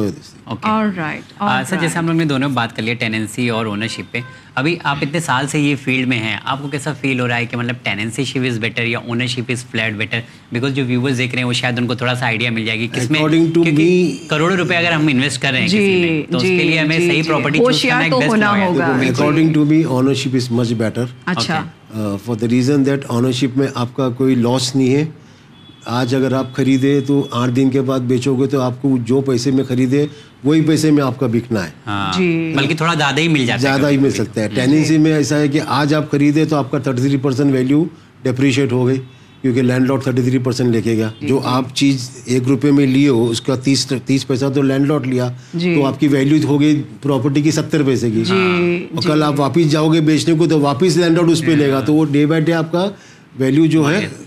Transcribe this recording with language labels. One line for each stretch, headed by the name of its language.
Urdu: سر جیسے ہم لوگ نے دونوں بات کر لیا ٹیننسی اور اونرشپ پہ ابھی آپ اتنے سال سے یہ فیلڈ میں ہیں آپ کو کیسا فیل ہو رہا ہے کہ مطلب
English: tenancy ship is better یا ownership is flat better
Urdu: because جو ویورز دیکھ رہے ہیں وہ شاید ان کو تھوڑا سا آئیڈیا مل جائے گی کس میں کیونکہ کروڑوں روپے اگر ہم انویسٹ کر رہے ہیں تو اس کے لیے ہمیں صحیح property
English: according to me ownership is much better
Urdu: اچھا
English: for the reason that
Urdu: ownership میں آپ کا کوئی لاس نہیں ہے آج اگر آپ خریدے تو 8 دن کے بعد بیچو گے تو آپ کو جو پیسے میں خریدے وہی پیسے میں آپ کا بکنا ہے بلکہ تھوڑا زیادہ ہی مل جاتا ہے زیادہ ہی مل سکتا ہے ٹیننسی میں ایسا ہے کہ آج آپ خریدے تو آپ کا 33% ویلیو ڈیپریشیٹ ہو گئی کیونکہ لینڈ لارڈ 33% لے کے گیا جو آپ چیز 1 روپے میں لیے ہو اس کا 30 پیسہ تو لینڈ لارڈ لیا تو آپ کی ویلیو ہو گئی پراپرٹی کی 70 پیسے کی اور کل آپ واپس جاؤ گے بیچنے کو تو واپس لینڈ لارڈ اس پہ لے گا تو وہ ڈے بائی ڈے آپ کا ویلیو جو ہے